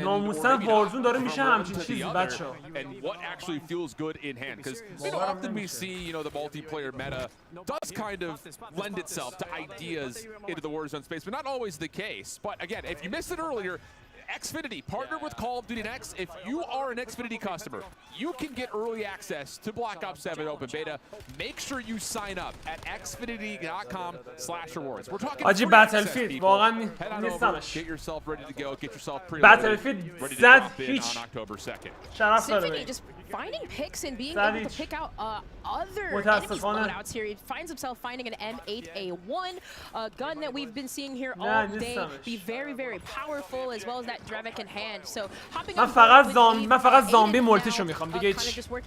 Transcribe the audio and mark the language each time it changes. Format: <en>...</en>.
<fa>ناموسن وارزون داره میشه همچین چیزی بچه</fa> <en>and what actually feels good in hand because often we see the multiplayer meta does kind of lend itself to ideas into the Warzone space, but not always the case. But again, if you missed it earlier, Xfinity partnered with Call of Duty Next. If you are an Xfinity customer, you can get early access to Black Ops 7 Open Beta. Make sure you sign up at xfinity.com/rewards. We're talking</en> <fa>آجی بتلفیلد واقعا نیستمش.</fa> <en>Get yourself ready to go. Get yourself pre-loaded.</en> <fa>بتلفیلد زد هیچ شرف داره.</fa> <en>Finding picks and being able to pick out other enemies loadouts here. He finds himself finding an M8A1, a gun that we've been seeing here all day. Be very, very powerful as well as that Drevik in hand. So hopping on</en> <fa>من فقط زامبی مولتیشو میخوام دیگه هیچ.</fa>